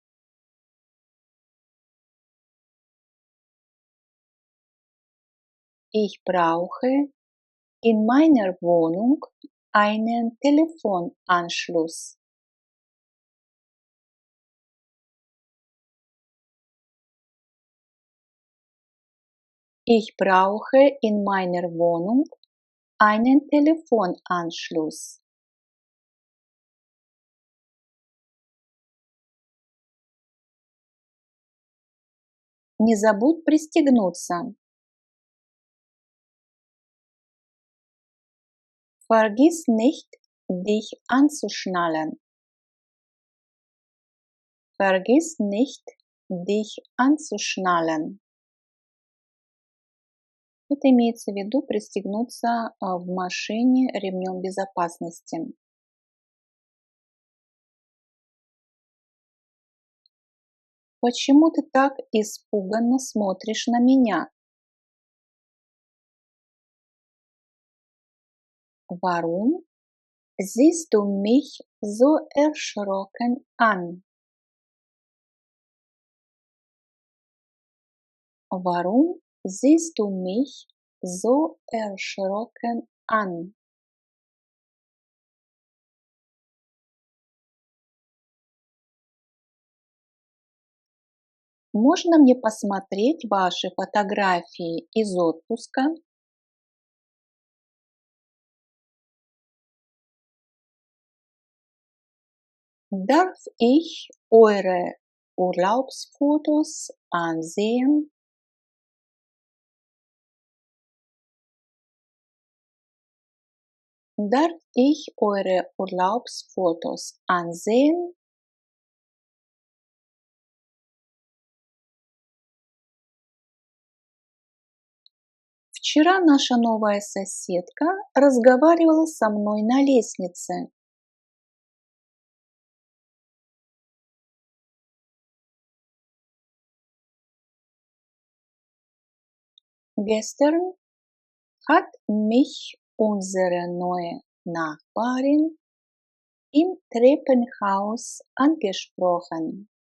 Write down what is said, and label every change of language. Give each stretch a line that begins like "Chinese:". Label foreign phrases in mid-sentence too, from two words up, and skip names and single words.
German: Ich brauche in meiner Wohnung einen Telefonanschluss. Ich brauche in meiner Wohnung einen Telefonanschluss.
Russian: Не забудь пристегнуться.
German: Vergiss nicht, dich anzuschnallen. Vergiss nicht, dich anzuschnallen.
Russian: Это имеется в виду пристегнуться в машине ремнем безопасности. Почему ты так испуганно смотришь на меня?
German: Warum siehst du mich so erschrocken an? Warum siehst du mich so erschrocken an?
Russian: Можно мне посмотреть ваши фотографии из отпуска?
German: Darf ich eure Urlaubsfotos ansehen? Darf ich eure Urlaubsfotos ansehen?
Russian: Вчера наша новая соседка разговаривала со мной на лестнице.
German: Gestern hat mich unsere neue Nachbarin im Treppenhaus angesprochen.